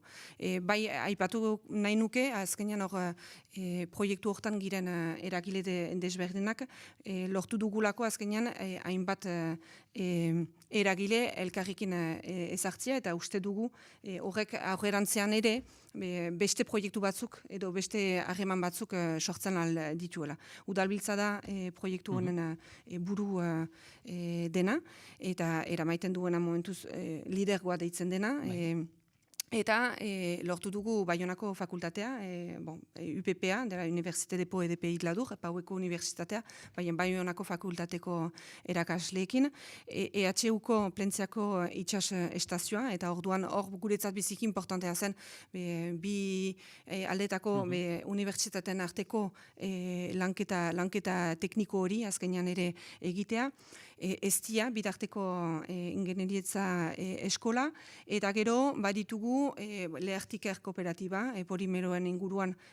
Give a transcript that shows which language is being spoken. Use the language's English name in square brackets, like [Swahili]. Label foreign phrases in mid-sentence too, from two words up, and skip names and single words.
[Basque] Bai, aipatu nahi nuke, azkenean hor proiektu hortan giren eragile desberdinak, lortu dugulako azkenean hainbat eragile elkarrikin ezartzia, eta uste dugu horrek aurrerantzean ere beste proiektu batzuk edo beste harreman batzuk sortzen al dituela. Udalbiltza da proiektu honen buru dena, eta eramaiten duena momentuz lidergoa deitzen dena, eta lortu dugu Baionako fakultatea, UPPA, dela Université de Po et de Pays de la Dour, Paueko Unibertsitatea, Baionako fakultateko erakasleekin, EHUko plentziako itxas estazioa, eta orduan hor guretzat biziki importantea zen, bi aldetako unibertsitateen arteko lanketa tekniko hori, azkenean ere egitea, Estia, bidarteko ingenierietza eskola, eta gero baditugu Lehertiker kooperatiba, polimeroen inguruan